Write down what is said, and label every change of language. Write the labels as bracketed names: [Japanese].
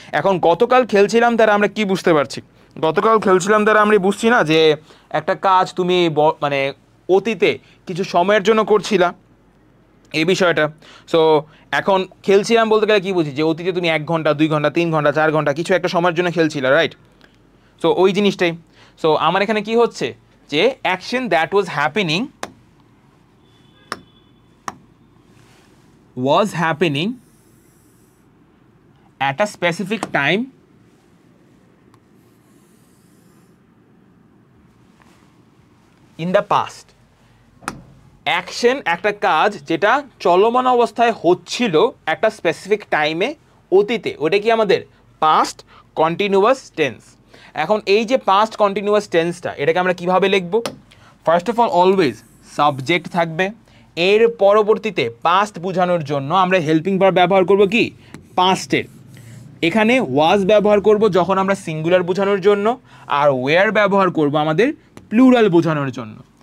[Bangla] এখন গতকাল খেলছিলাম দ্বারা আমরা কি বুঝতে পারছি, গতকাল খেলছিলাম দ্বারা আমরা বুঝছি না যে একটা কাজ তুমি মানে অতীতে কিছু সময়ের জন্য করছিলা, এই বিষয়টা। সো এখন খেলছিলাম বলতে গেলে কি বুঝি, যে অতীতে তুমি 1 ঘন্টা 2 ঘন্টা 3 ঘন্টা 4 ঘন্টা কিছু একটা সময়ের জন্য খেলছিলা, রাইট? সো ওই জিনিসটাই। [English] so [Bangla] আমার এখানে কি হচ্ছে, যে [English] Action that was happening at a specific time in the past. [Bangla] Action একটা কাজ যেটা চলমান অবস্থায় হচ্ছিল একটা স্পেসিফিক টাইমে অতীতে, ওটা কি আমাদের পাস্ট কন্টিনিউয়াস টেন্স। এখন এই যে পাস্ট কন্টিনিউয়াস টেন্সটা এটাকে আমরা কিভাবে লিখব, first of all always subject থাকবে, এর পরবর্তীতে পাস্ট বোঝানোর জন্য আমরা হেল্পিং ভার্ব ব্যবহার করব কি পাস্টের, এখানে ওয়াজ ব্যবহার করব যখন আমরা সিঙ্গুলার বোঝানোর জন্য, আর ওয়্যার ব্যবহার করব আমাদের প্লুরাল বোঝানোর জন্য।